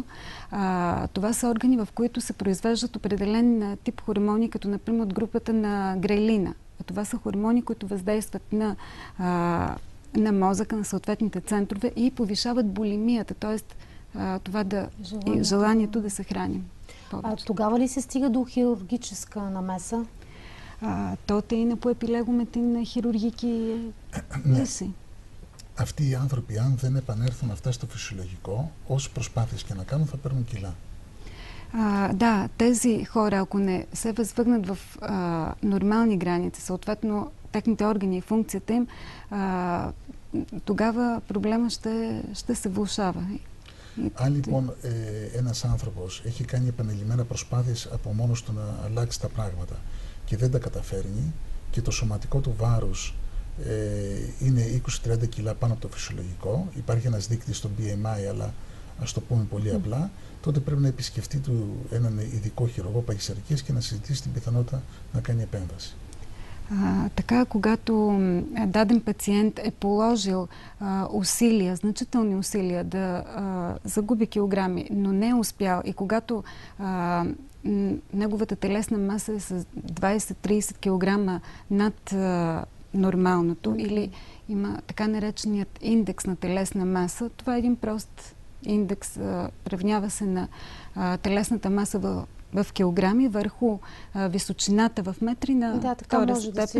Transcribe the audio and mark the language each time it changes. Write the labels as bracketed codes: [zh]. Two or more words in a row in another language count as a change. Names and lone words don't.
[bg] Това са органи, в които се произвеждат определен тип хормони, като например от групата на грелина. Това са хормони, които въздействат на мозъка, на съответните центрове и повишават булимията, т.е. това желанието да се храним повече. Тогава ли се стига до хирургическа намеса? [el] Τότε είναι που επιλέγουμε την χειρουργική λύση. Αυτοί οι άνθρωποι, αν δεν επανέλθουν αυτά στο φυσιολογικό, όσες προσπάθειες και να κάνουν, θα παίρνουν кила. [bg] Да, тези хора, ако не се възвърнат в нормални граници, съответно техните органи и функцията им, тогава проблема ще се влошава. [el] Αν λοιπόν ένας άνθρωπος έχει κάνει επανειλημμένα προσπάθειες από μόνος του να αλλάξει τα πράγματα και δεν τα καταφέρνει και το σωματικό του βάρος είναι 20-30 κιλά πάνω από το φυσιολογικό, υπάρχει ένας δείκτης στο BMI, αλλά ας το πούμε πολύ απλά, τότε πρέπει να επισκεφτεί έναν ειδικό χειρουργό παχυσαρκίας και να συζητήσει την πιθανότητα να κάνει επέμβαση. [bg] Така, когато даден пациент е положил усилия, значителни усилия да загуби килограми, но не е успял и когато неговата телесна маса е с 20-30 килограма над нормалното или има така нареченият индекс на телесна маса, това е един прост индекс, равнява се на телесната маса в килограми върху височината в метри на втора степен.